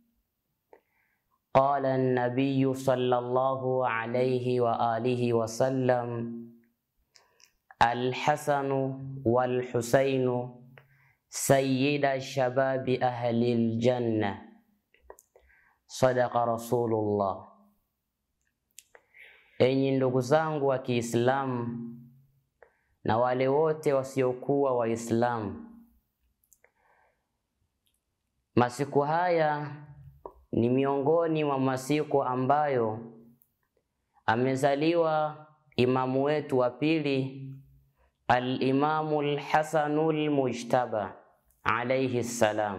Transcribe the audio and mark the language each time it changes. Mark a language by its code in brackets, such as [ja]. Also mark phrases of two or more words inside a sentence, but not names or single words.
[ar] قال النبي صلى الله عليه وآله وسلم الحسن والحسين سيدا شباب أهل الجنة. صدق رسول الله. [sw] Enyi ndugu zangu wa Kiislamu na wale wote wasiokuwa Waislamu, masiku haya ni miongoni mwa masiku ambayo amezaliwa imamu wetu wa pili, Al-Imamu Al-Hasanul Mujtaba [ar] عليه السلام.